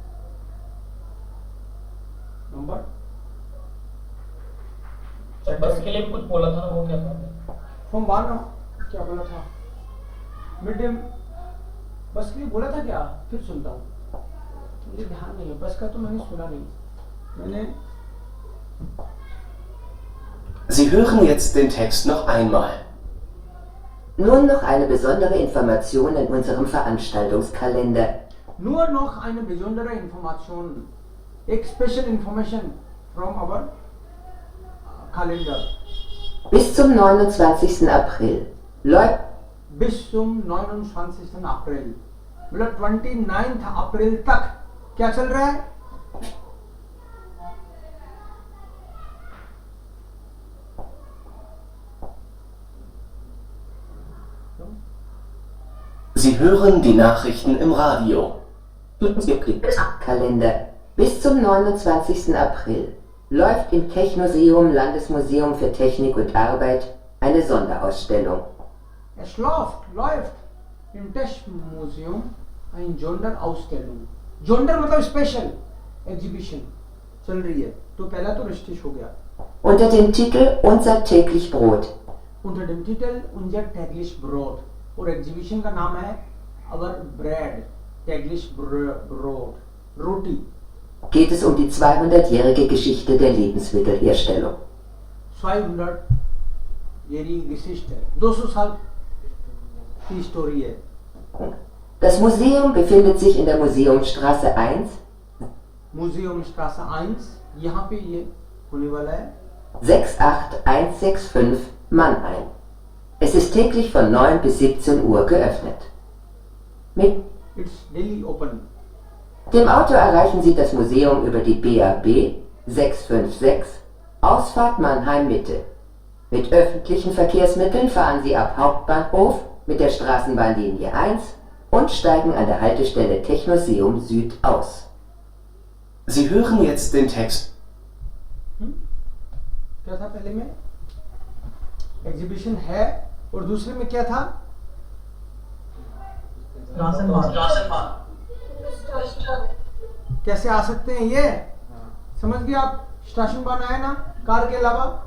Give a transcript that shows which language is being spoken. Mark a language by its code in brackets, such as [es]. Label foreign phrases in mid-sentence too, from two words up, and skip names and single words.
[hi] नंबर बस के लिए भी कुछ बोला था ना, वो क्या था? फॉर्म बारह क्या बोला था? मिड डे बस के लिए बोला था क्या? फिर सुनता हूँ, मुझे ध्यान नहीं है। बस का तो मैंने सुना नहीं, मैंने [de] Sie hören jetzt den Text noch einmal. Nun noch eine besondere Information in unserem Veranstaltungskalender. nur noch eine besondere Information, [en] एक special information from our calendar. [de] Bis zum 29. April läuft bis zum 29. April, [hi] मतलब 29 अप्रैल तक क्या चल रहा है? [de] Sie hören die Nachrichten im Radio. Kalender. Bis zum 29. April läuft im Technoseum Landesmuseum für Technik und Arbeit eine Sonderausstellung. Es läuft im Tech-Museum ein Sonderausstellung. [hi] Sonder मतलब [en] special exhibition [hi] चल रही है, तो पहला तो रिस्टिश हो गया। [de] Unter dem Titel Unser täglich Brot. Unter dem Titel [hi] Unser täglich Brot और एग्जीबिशन का नाम है Our Bread täglich Brot, रोटी। [de] Geht es um die 200-jährige Geschichte der Lebensmittelherstellung. 200-jährige Geschichte, [hi] 200 साल की स्टोरी है। [de] Das Museum befindet sich in der Museumsstraße 1, Museumstraße 1, [hi] यहाँ पे ये होने वाला है [de] 68165 Mannheim. Es ist täglich von 9 bis 17 Uhr geöffnet. Mit [en] It's daily open. [de] dem Auto erreichen Sie das Museum über die BAB 656 Ausfahrt Mannheim Mitte. Mit öffentlichen Verkehrsmitteln fahren Sie ab Hauptbahnhof mit der Straßenbahnlinie 1 und steigen an der Haltestelle Technoseum Süd aus. Sie hören jetzt den Text. [hi] क्या था पहले में? एग्जीबिशन है, और दूसरे में क्या था? कैसे आ सकते हैं ये समझ गए आप? स्टेशन बन आया ना कार के अलावा?